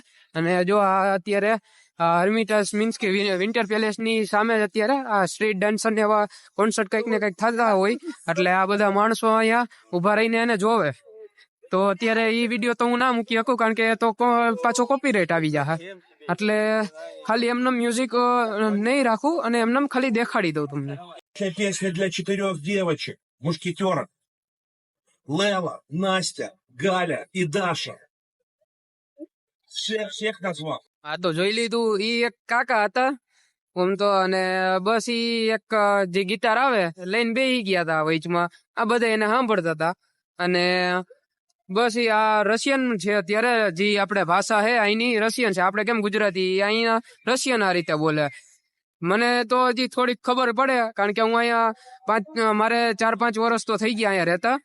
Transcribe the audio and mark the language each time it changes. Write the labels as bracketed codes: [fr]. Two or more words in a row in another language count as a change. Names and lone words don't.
[gu] અને જો આ અત્યારે હર્મિટાસ મીન્સ કે વિન્ટર પેલેસની સામે જ અત્યારે આ [en] street dancer [gu] ને એવા કોન્સર્ટ કંઈક ને કંઈક થતા હોય, એટલે આ બધા માણસો અહીંયા ઉભા રહીને એને જોવે. તો અત્યારે એ વિડીયો તો હું ના મૂકી શકું કારણ કે તો પાછો કોપીરાઇટ આવી જાય, એટલે ખાલી એમને મ્યુઝિક નહીં રાખું અને એમને ખાલી દેખાડી દઉં તમને. [ru] Песня для 4 девочек, мушкетеров. Лела, Настя, Галя и Даша. Всех назвал. [gu] આ તો જોઈ લીધું, ઈ એક કાકા હતા આમ તો, અને બસ ઈ એક જે ગિટાર આવે લઈને બેસી ગયા હતા વચમાં. આ બધા એને સાંભળતા હતા અને બસ ઈ આ રશિયન છે અત્યારે, જે આપણે ભાષા છે અહીંની રશિયન છે. આપણે કેમ ગુજરાતી, અહીંયા રશિયન આ રીતે બોલે. મને તો હજી થોડીક ખબર પડે કારણ કે હું અહીંયા મારે 4-5 વર્ષ તો થઈ ગયા અહીંયા રહેતા.